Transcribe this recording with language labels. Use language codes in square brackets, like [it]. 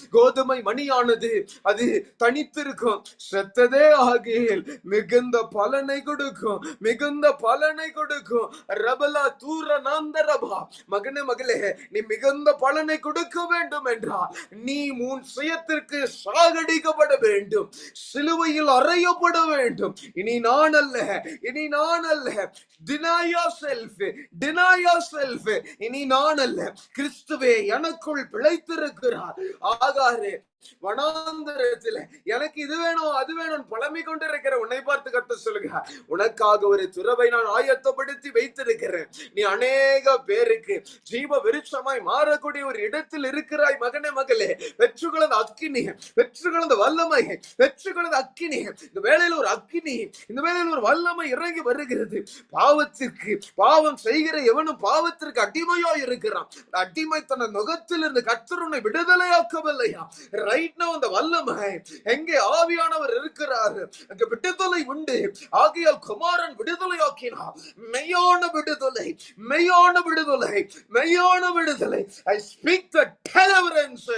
[ta] கோதுமை மணியானது அது தனித்திருக்கும், செத்ததே ஆகியில் மிகுந்த பலனை கொடுக்கும், மிகுந்த பலனை கொடுக்கும். ரபலா தூர நாந்தரபா. மகனே, மகளே, நீ மிகுந்த பலனை கொடுக்க வேண்டும் என்றால் நீ உன் சுயத்திற்கு சாகடிக்கப்பட வேண்டும், சிலுவையில் அறையப்பட வேண்டும். இனி நான் அல்ல, இனி நான் அல்ல. [en] deny yourself, deny yourself. [ta] இனி நான் அல்ல, கிறிஸ்துவே எனக்குள் பிழைத்திருக்கிறார். ஆகாரே வனாந்தரத்தில் எனக்கு இது வேணும் அது வேணும் புலம்பிக் கொண்டிருக்கிற உன்னை பார்த்து கர்த்தர் சொல்லுகிறார், உனக்காக ஒரு துறவை நான் ஆயத்தப்படுத்தி வைத்திருக்கிறேன். நீ அநேக பேருக்கு ஜீவ விருட்சமாய் மாறக்கூடிய ஒரு இடத்தில் இருக்கிறாய். மகனே, மகளே, பெற்றுக்கொள்ள அக்கினி, பெற்றுக்கொள்ள வல்லமை, பெற்றுக்கொள்ள அக்கினி. இந்த வேளையில் ஒரு அக்கினி, இந்த வேளையில் ஒரு வல்லமை இறங்கி வருகிறது. பாவத்திற்கு பாவம் செய்கிற எவனும் பாவத்திற்கு அடிமையா இருக்கிறான். அடிமை தன் நுகத்தில் இருந்து கர்த்தர் உன்னை விடுதலையாக்கவில்லையா? ரைட் நவ அந்த வல்லமை எங்கே ஆவியானவர் இருக்கிறார் அங்கே விடுதலை உண்டு. ஆகையால் குமாரன் விடுதலையாக்கினார். மெய்யான விடுதலை, மெய்யான விடுதலை, மெய்யான விடுதலை. [en] I speak the deliverance.